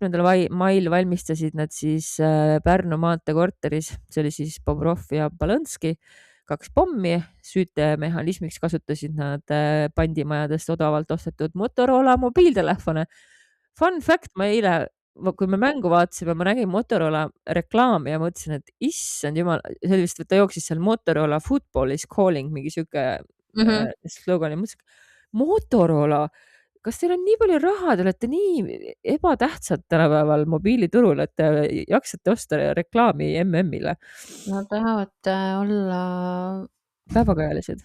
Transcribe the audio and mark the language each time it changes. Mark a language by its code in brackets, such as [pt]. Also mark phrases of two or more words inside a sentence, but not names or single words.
[et] mail valmistasid nad siis Pärnu maantee korteris, see oli siis Bobrov ja Balõnski, 2 pommi. Süütemehhanismiks kasutasid nad pandimajadest odavalt ostetud Motorola mobiiltelefone. [en] Fun fact, [et] ma eile, kui me mängu vaatasime, ma nägin Motorola reklaami ja mõtlesin, et issand jumal, sellist, ta jooksis seal Motorola [en] football is calling, [et] mingi siuke slogan ja mõtlesin, Motorola, kas teil on nii palju raha, te olete nii ebatähtsad tänapäeval mobiiliturul, et te jaksate osta reklaami MM-ile? Nad tahavad olla päevakajalised.